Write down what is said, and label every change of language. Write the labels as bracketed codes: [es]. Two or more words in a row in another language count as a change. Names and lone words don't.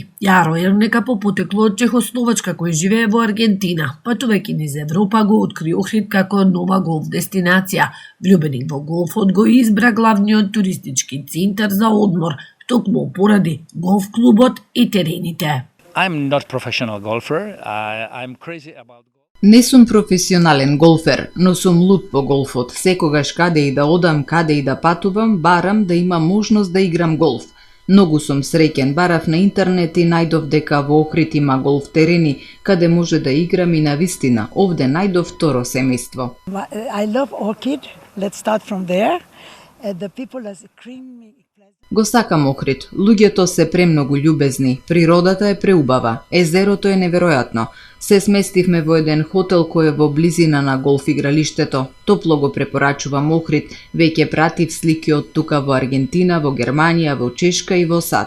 [mk] Јаро Ернека по потекло од Чехословачка кој живее во Аргентина, патувајќи низ Европа го откри Охрид како нова голф дестинација. Влюбеник во голфот го избра главниот туристички центар за одмор, токму поради голф клубот и терените. [en] I'm not professional golfer. I'm crazy about [mk] Не сум професионален голфер, но сум луд по голфот. Секогаш каде и да одам, каде и да патувам, барам да имам можност да играм голф. Многу сум среќен, барав на интернет и најдов дека во Охрид има голф терени, каде може да играм и на вистина. Овде најдов второ семејство. [en] I love Orchid. Let's start from there. The people are extremely [mk] Го сакам Охрид. Луѓето се премногу љубезни, природата е преубава, езерото е неверојатно. Се сместивме во еден хотел кој е во близина на голф игралиштето. Топло го препорачувам Охрид, веќе пратив слики од тука во Аргентина, во Германија, во Чешка и во САД.